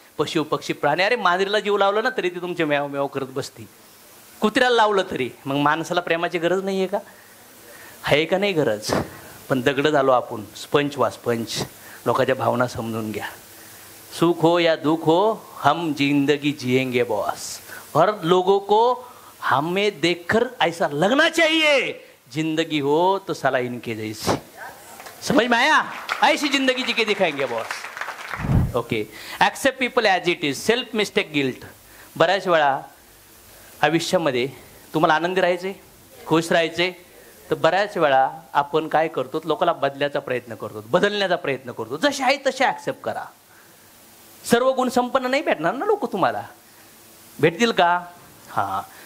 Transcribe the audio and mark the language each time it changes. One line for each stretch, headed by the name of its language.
Marathi: पशु पक्षी प्राणी, अरे मांजरीला जीव लावला ना तरी ती तुमचे म्याव म्याव करत बसती. कुत्र्याला लावलं तरी. मग माणसाला प्रेमाची गरज नाही आहे का? आहे का नाही गरज? पण दगड झालो आपण, स्पंच वा स्पंच. लोकांच्या भावना समजून घ्या.
Hindi: सुख हो या दुख हो, हम जिंदगी जिएंगे बॉस. और लोगों को हमें देखकर ऐसा लगना चाहिए जिंदगी हो तो साला इनके जैसी. समझ में आया? ऐसी जिंदगी जी के दिखाएंगे boss.
English: Okay. Accept people as it is. Self mistake guilt.
Marathi: बऱ्याच वेळा आयुष्यामध्ये तुम्हाला आनंदी राहायचे, खुश राहायचे, तर बऱ्याच वेळा आपण काय करतो, लोकांना बदल्याचा प्रयत्न करतो, बदलण्याचा प्रयत्न करतो. जसे आहे तसे ॲक्सेप्ट करा. सर्व गुण संपन्न नाही भेटणार ना लोक तुम्हाला. भेटतील का? हां.